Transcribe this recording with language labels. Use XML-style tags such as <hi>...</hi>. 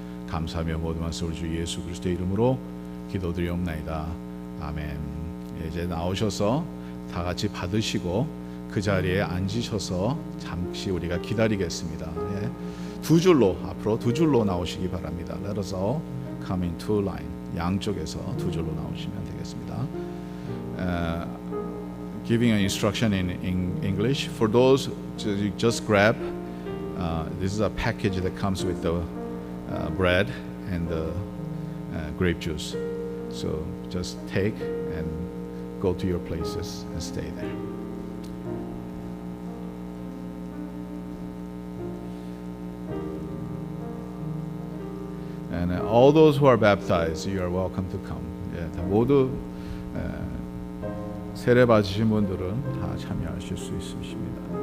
<ko>감사하며 모든 말씀 우리 주 예수 그리스도의 이름으로 기도드리옵나이다. 아멘. 이제 나오셔서 다 같이 받으시고 그 자리에 앉으셔서 잠시 우리가 기다리겠습니다. 두 줄로 앞으로 두 줄로 나오시기 바랍니다.</ko> <en>Let us all come in two line.</en> <ko>양쪽에서 두 줄로 나오시면 되겠습니다.</ko> <en>Giving an instruction in English for those you just grab. This is a package that comes with the bread and the grape juice. So just take and go to your places and stay there. And all those who are baptized, you are welcome to come.</en> <ko>다 모두 세례 받으신 분들은 다 참여하실 수 있으십니다.</ko>